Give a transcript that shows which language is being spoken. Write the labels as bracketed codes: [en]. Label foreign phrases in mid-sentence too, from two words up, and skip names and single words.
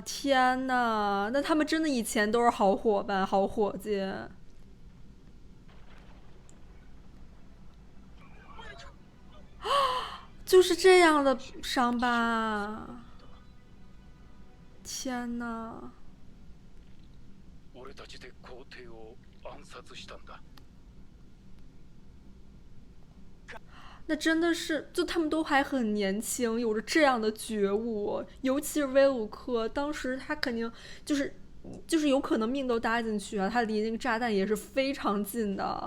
[zh] 天哪，那他们真的以前都是好伙伴、好伙计。就是这样的伤疤。天哪！ [ja] 俺たちで皇帝を暗殺したんだ。 [zh] 那真的是，就他们都还很年轻，有着这样的觉悟，尤其是威鲁克，当时他肯定就是有可能命都搭进去啊，他离那个炸弹也是非常近的。